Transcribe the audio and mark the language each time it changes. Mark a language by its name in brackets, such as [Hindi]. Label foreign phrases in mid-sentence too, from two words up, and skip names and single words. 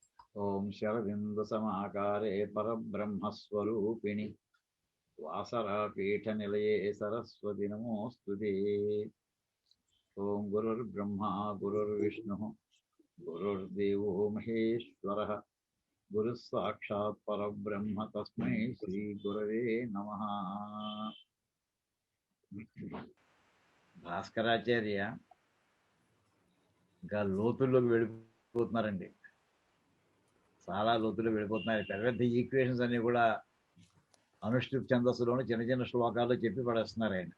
[Sanskrit] ओम शरदिंदु समाकारे परब्रह्मस्वरूपिणि वासरापीठनिलये सरस्वति नमोऽस्तुते। ओम गुरुर्ब्रह्मा गुरुर्विष्णुः गुरुर्देवो महेश्वरः गुरुः साक्षात् परब्रह्म तस्मै श्री गुरवे नमः। [Telugu] భాస్కరాచార్య ఇంకా లోతుల్లోకి వెళ్ళిపోతున్నారండి. చాలా లోతులు వెళ్ళిపోతున్నారు. పెద్ద పెద్ద ఈక్వేషన్స్ అన్ని కూడా అనుష్ఠుప్ ఛందస్సులోని చిన్న చిన్న శ్లోకాల్లో చెప్పి పడేస్తున్నారు ఆయన.